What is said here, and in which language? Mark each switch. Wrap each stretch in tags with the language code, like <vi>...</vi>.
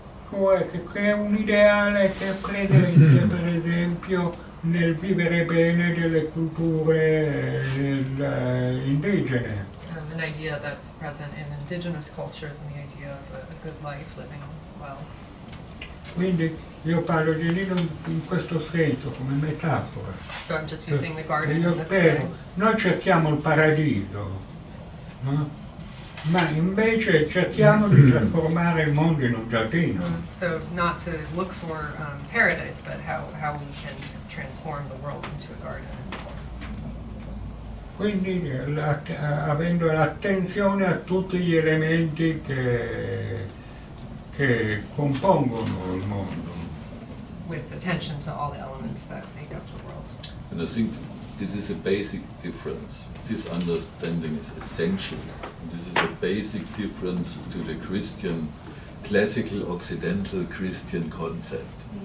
<it>Cioè che è un ideale che è presente per esempio nel vivere bene delle culture indigene.</it> <en>An idea that's present in indigenous cultures and the idea of a good life, living well.</en> <it>Quindi io parlo di Nino in questo senso, come metafora.</it> <en>So I'm just using the garden</en> <it>Io</it> <en>in this way.</en> <it>spero, noi cerchiamo il paradiso, no? Ma invece cerchiamo di trasformare il mondo in un giardino.</it> <en>So not to look for paradise, but how we can transform the world into a garden in this sense.</en> <it>Quindi avendo l'attenzione a tutti gli elementi che compongono il mondo.</it> <en>With attention to all the elements that make up the world. And I think this is a basic difference. This understanding is essential. This is a basic difference to the Christian, classical Occidental Christian concept.</en>